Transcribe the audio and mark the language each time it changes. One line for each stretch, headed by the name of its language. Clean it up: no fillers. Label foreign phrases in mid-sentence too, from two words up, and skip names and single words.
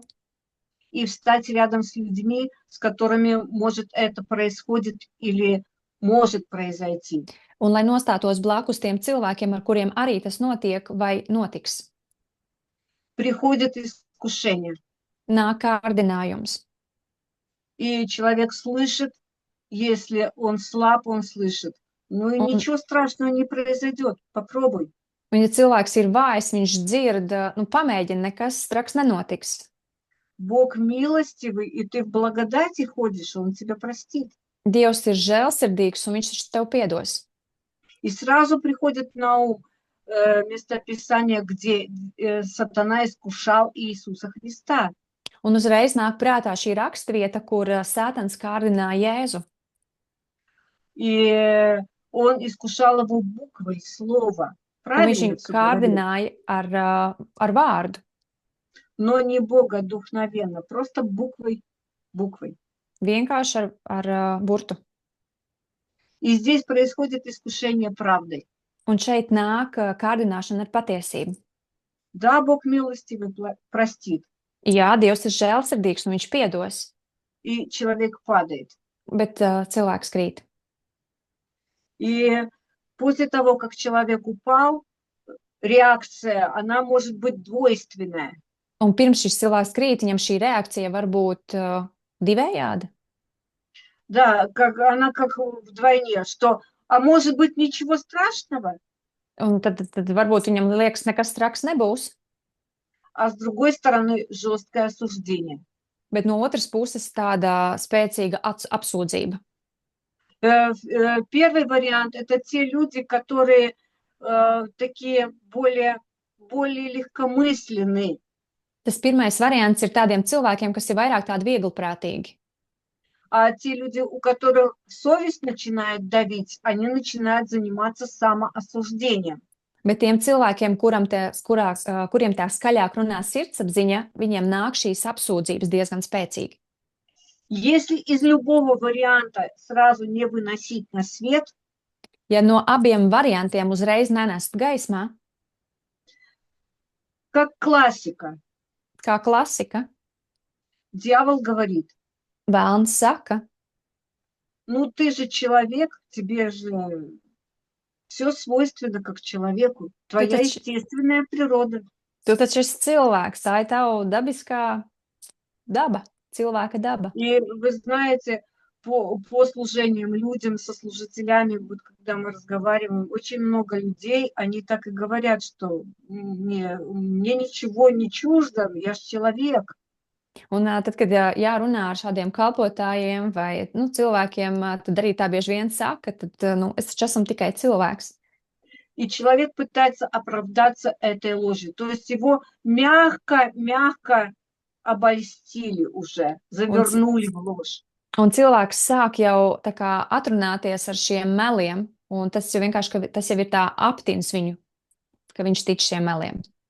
Russian: и встать рядом с людьми, с которыми может это происходит или может произойти.
Latvian: un lai nostātos blakus tiem cilvēkiem, ar kuriem arī tas notiek vai notiks.
Russian: Приходит искушение,
Latvian: Nāk kārdinājums.
Russian: и человек слышит, если он слаб, он слышит. Ну и
Latvian: Un,
Russian: ничего страшного не произойдет, попробуй.
Latvian: un ja cilvēks ir vājs, viņš dzird, nu pamēģina, nekas traks nenotiks.
Russian: Бог милостивый, и ты в благодати ходишь, Он тебя простит.
Latvian: Dievs ir žēlsirdīgs, un viņš taču tev piedos.
Russian: И сразу приходит на ум местописание, где сатана искушал Иисуса Христа.
Latvian: Un uzreiz nāk prātā šī raksturvieta, kur Sātans kārdināja Jēzu.
Russian: И он искушал его буквой слова.
Latvian: Un viņš
Russian: Правильно
Latvian: viņu
Russian: всё говорю?
Latvian: kārdināja ar vārdu,
Russian: Но не Бога духновенно, просто буквой.
Latvian: vienkārši ar burtu.
Russian: И здесь происходит искушение правдой.
Latvian: Un šeit nāk kārdināšana ar patiesību.
Russian: Да, Бог милостивый простит,
Latvian: Jā, Dievs ir žēlsirdīgs, un viņš piedos,
Russian: и человек падает.
Latvian: bet cilvēks krīt.
Russian: И после того, как человек упал, реакция, она может быть двойственная.
Latvian: Un pirms šis cilvēks krīt, viņam šī reakcija var būt divējāda.
Russian: Да, она как вдвойне, что, а может быть, ничего страшного,
Latvian: Un tad varbūt viņam liekas, nekas traks nebūs,
Russian: а с другой стороны жесткое осуждение.
Latvian: bet no otras puses tāda spēcīga apsūdzība.
Russian: Первый вариант – это те люди, которые такие более легкомысленные.
Latvian: Tas pirmais variants ir tādiem cilvēkiem, kas ir vairāk tādi vieglprātīgi.
Russian: А те люди, у которых совесть начинает давить, они начинают заниматься самоосуждением.
Latvian: Bet tiem cilvēkiem, kuriem tā skaļāk runā sirdsapziņa, viņiem nāk šīs apsūdzības diezgan spēcīgi.
Russian: Если из любого варианта сразу не выносить на свет,
Latvian: Ja no abiem variantiem uzreiz nenest gaismā,
Russian: как классика,
Latvian: kā klasika,
Russian: дьявол говорит,
Latvian: vēlns saka,
Russian: ну ты же человек, тебе же все свойственно как человеку, твоя
Latvian: taču-
Russian: естественная природа.
Latvian: tu taču esi cilvēks, tā ir tava dabiskā daba, cilvēka daba.
Russian: И вы знаете, по служениям людям, со служителями, вот когда мы разговариваем, очень много людей, они так и говорят, что мне ничего не чуждо, я же человек.
Latvian: Un tad, kad jārunā ar šādiem kalpotājiem vai cilvēkiem, tad arī tā bieži vien saka, tad es taču esmu tikai cilvēks.
Russian: И человек пытается оправдаться этой ложью. То есть его мягко обольстили уже, завернули в ложь.
Latvian: Un cilvēks sāk jau tā kā atrunāties ar šiem meliem, un tas jau vienkārši, tas jau ir tā aptins viņu, ka viņš tic šiem meliem.